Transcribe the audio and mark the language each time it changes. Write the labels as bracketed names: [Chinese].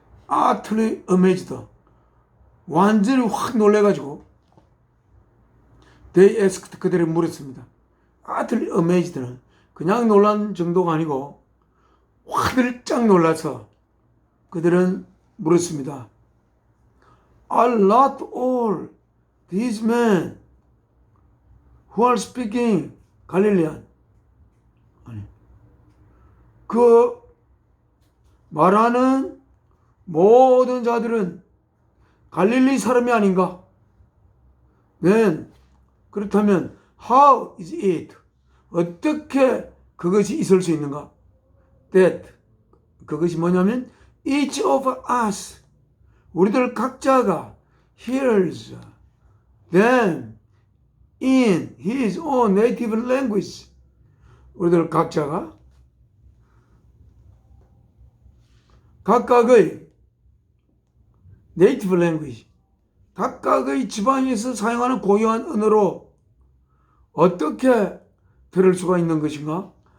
[English] utterly amazed [Korean] 완전히 확 놀래가지고 [English] they asked [Korean] 그들이 물었습니다. utterly amazed는 그냥 놀란 정도가 아니고 화들짝 놀라서 그들은 물었습니다. [English] Are not all these men who are speaking Galilean? [Korean] 아니, 그 말하는 모든 자들은 갈릴리 사람이 아닌가? [English] Then [Korean] 그렇다면 [English] how is it? [Korean] 어떻게 그것이 있을 수 있는가? That 그것이 뭐냐면 [English] each of us [Korean] 우리들 각자가 [English] hears them in his own native language [Korean] 우리들 각자가 각각의 native language 각각의 지방에서 사용하는 고유한 언어로 어떻게 들을 수가 있는 것인가?